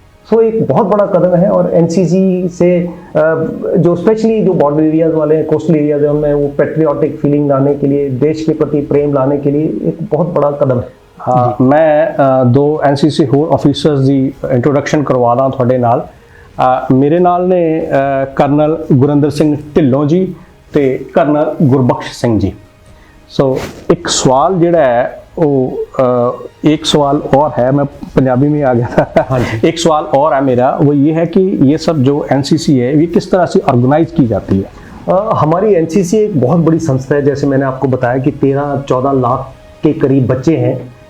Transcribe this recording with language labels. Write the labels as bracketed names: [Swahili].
[Hindi] सो एक बहुत बड़ा कदम है। और एनसीसी से जो स्पेशली जो बॉर्डर एरियाज वाले हैं, कोस्टल एरियाज हैं, उनमें वो पेट्रियाटिक फीलिंग लाने के लिए, देश के प्रति प्रेम लाने के लिए एक बहुत बड़ा कदम है। [Punjabi] हाँ, मैं दो एनसीसी होर ऑफिसर्स ਦੀ ਇੰਟਰੋਡਕਸ਼ਨ ਕਰਵਾਦਾ ਤੁਹਾਡੇ ਨਾਲ। ਮੇਰੇ ਨਾਲ ਨੇ ਕਰਨਲ ਗੁਰਿੰਦਰ ਸਿੰਘ ਢਿੱਲੋਂ ਜੀ ਤੇ ਕਰਨਲ ਗੁਰਬਖਸ਼ ਸਿੰਘ जी। [Hindi] सो एक सवाल ਜਿਹੜਾ है वो एक सवाल और है, मैं पंजाबी में आ गया था। हाँ जी। एक सवाल और है मेरा, वो ये है कि ये सब जो एनसीसी है ये किस तरह से ऑर्गेनाइज की जाती है? हमारी एनसीसी एक बहुत बड़ी संस्था है। जैसे मैंने आपको बताया कि 13-14 लाख के करीब बच्चे हैं।